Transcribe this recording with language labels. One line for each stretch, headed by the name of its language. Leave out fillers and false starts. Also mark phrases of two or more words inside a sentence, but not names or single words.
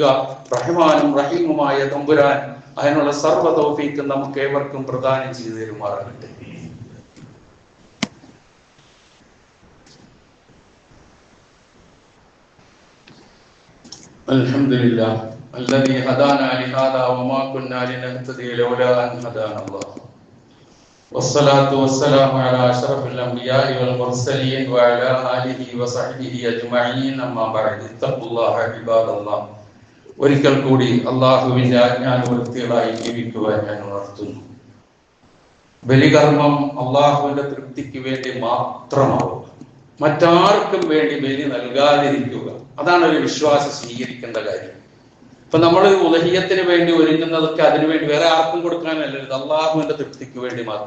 Malayalam: റഹ്മാനും റഹീമുമായ തമ്പുരാൻ അതിനുള്ള സർവ്വ തൗഫീഖ് നമുക്ക് ഏവർക്കും പ്രദാനം ചെയ്തു തരുമാറാകട്ടെ.
Arabic: അൽഹംദുലില്ലാഹ് الذي هدانا لهذا وما كنا لنهتدي لولا أن هدانا الله والصلاة والسلام على أشرف الأنبياء والمرسلين وعلى آله وصحبه أجمعين أما بعد اتقوا الله عباد الله
Malayalam: ഒരിക്കൽ കൂടി അള്ളാഹുവിന്റെ ആജ്ഞാനുവർത്തികളായി ജീവിക്കുവാൻ ഞാൻ ഉണർത്തുന്നു. ബലികർമ്മം അള്ളാഹുവിന്റെ തൃപ്തിക്ക് വേണ്ടി മാത്രമാവുക, മറ്റാർക്കും വേണ്ടി ബലി നൽകാതിരിക്കുക. അതാണ് ഒരു വിശ്വാസം സ്വീകരിക്കേണ്ട കാര്യം. ഇപ്പൊ നമ്മൾ ഉലഹിയത്തിന് വേണ്ടി ഒരുങ്ങുന്നതൊക്കെ അതിനുവേണ്ടി വേറെ ആർക്കും കൊടുക്കാനല്ല, ഇത് അള്ളാഹുവിന്റെ തൃപ്തിക്ക് വേണ്ടി മാത്രം.